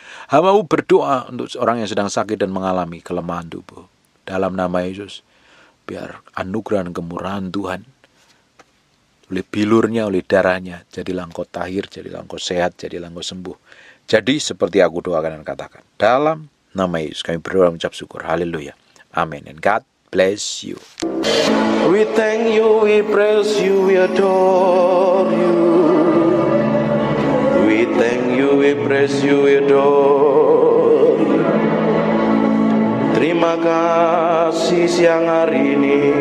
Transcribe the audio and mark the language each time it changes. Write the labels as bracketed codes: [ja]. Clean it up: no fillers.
[id] Kamu berdoa untuk orang yang sedang sakit dan mengalami kelemahan tubuh. Dalam nama Yesus. Biar anugerah dan kemurahan Tuhan, oleh bilurnya, oleh darahnya, jadilah engkau tahir, jadilah engkau sehat, jadilah engkau sembuh. Jadi seperti aku doakan dan katakan. Dalam nama Yesus kami berdoa mengucap syukur. [en] Haleluya. Amin. And God bless you. We thank you, we praise you, we adore you. We thank you, we praise you, we adore you. [id] Terima kasih siang hari ini.